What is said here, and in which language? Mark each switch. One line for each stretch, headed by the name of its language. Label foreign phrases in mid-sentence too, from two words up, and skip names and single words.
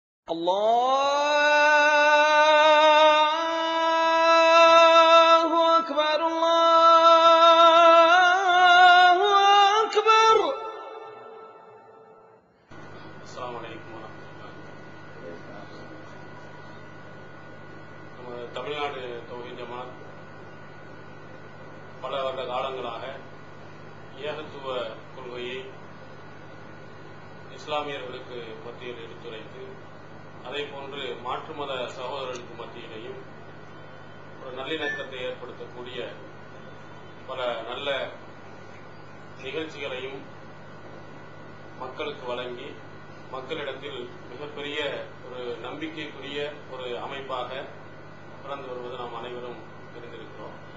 Arabic: الله أكبر الله أكبر. السلام عليكم ورحمة الله.
Tamil: நமது தமிழ்நாடு தௌஹீத் ஜமாத் பல வருட காலங்களாக ஏகத்துவ கொள்கையை இஸ்லாமியர்களுக்கு மத்தியில் எடுத்துரைத்து அதே போன்று மாற்று மத சகோதரர்களுக்கு மத்தியிலேயும் ஒரு நல்லிணக்கத்தை ஏற்படுத்தக்கூடிய பல நல்ல நிகழ்ச்சிகளையும் மக்களுக்கு வழங்கி மக்களிடத்தில் மிகப்பெரிய ஒரு நம்பிக்கைக்குரிய ஒரு அமைப்பாக வளர்ந்து வருவது நாம் அனைவரும் தெரிந்திருக்கிறோம்.